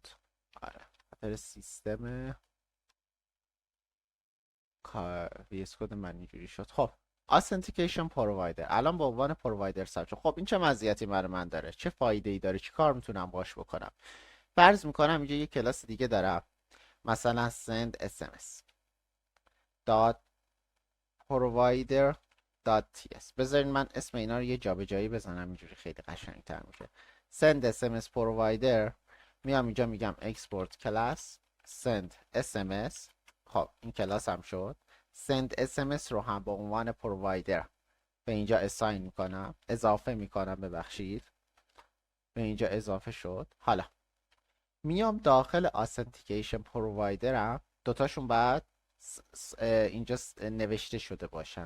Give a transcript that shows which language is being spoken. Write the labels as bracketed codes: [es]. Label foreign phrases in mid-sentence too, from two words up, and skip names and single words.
[fa] آره، خاطر سیستم ویس کد من اینجوری شد. خب [en] authentication provider [fa] الان به عنوان پرووایدر ثبت شد. خب این چه مزیتی برای من داره، چه فایده ای داره، چی کار میتونم باش بکنم؟ فرض میکنم اینجا یه کلاس دیگه دارم، مثلا [en] send sms dot provider .ts. [fa] بذارین من اسم اینا رو یه جابجایی بزنم، اینجوری خیلی قشنگتر میشه. [en] send sms provider، [fa] میام اینجا میگم [en] export class send sms. [fa] خب این کلاس هم شد. [en] send sms [fa] رو هم به عنوان پرووایدر به اینجا اساین میکنم، اضافه میکنم، ببخشید به اینجا اضافه شد. حالا میام داخل [en] authentication providerم، [fa] دوتاشون بعد اینجا نوشته شده باشن.